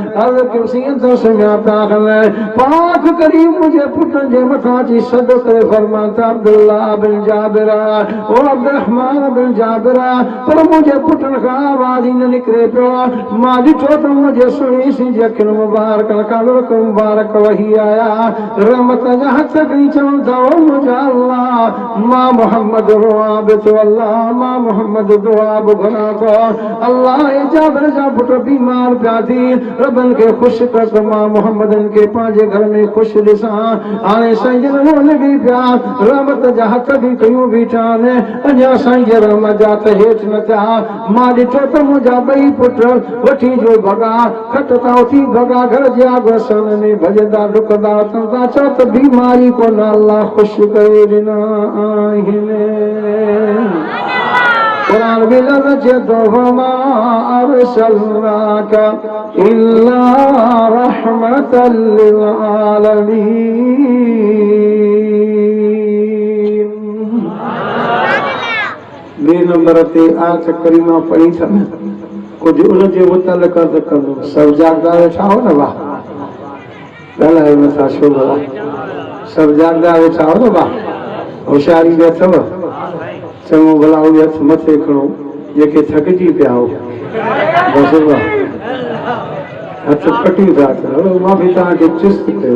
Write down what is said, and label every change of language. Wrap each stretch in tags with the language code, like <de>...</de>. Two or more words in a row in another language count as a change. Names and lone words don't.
<sd>पाक करी मुंहिंजे पुटनि जे मथां अची सॾु करे फरमाता अब्दुल्ला बिन जाबिर ओ अब्दुर्रहमान बिन जाबिर पर मुंहिंजे पुटनि खां आवाज़ ई न निकिरे पियो मां ॾिठो त मुंहिंजे सुहिणी सी जी अखियुनि मुबारक खां रुख मुबारक वही आया रहमत जा हथ खणी चवनि था ओ मुंहिंजा अल्लाह मां मोहम्मद रोआ बि थो अल्लाह मां मोहम्मद दुआ बि घुरां थो अल्लाह जाबिर जा पुट बीमार पिया थी रबन के खुश कर तो मां मोहम्मदन के पंहिंजे घर में खुश ॾिसां हाणे साईं जन रोन बि पिया रहमत जा हथ बि कयूं बीठा आहिनि अञा साईं जे रहमत जा त हेठि न थिया मां ॾिठो त मुंहिंजा ॿई पुट वठी जो भॻा खट था उथी भॻा घर जे आगोसन में भॼंदा डुकंदा अचनि था चओ त बीमारी कोन अल्लाह ख़ुशि करे ॾिना आहिनि कुरान में लफ़्ज़ तो</sd> <ar>وما أرسلناك إلا رحمة للعالمين</ar> <sd>बे नंबर ते आयत करीमा पढ़ी था कुछ उन जे मुतलक कंदो सब जागदा वेठा हो न वाह ॻाल्हायो नथा छो भला सब जागदा वेठा हो न वाह होशियारी बि अथव चङो भला उहे हथ मथे खणो जेके थकिजी पिया हो बसि वाह हथ पटी था करो मां बि तव्हांखे चुस्त कयो</sd>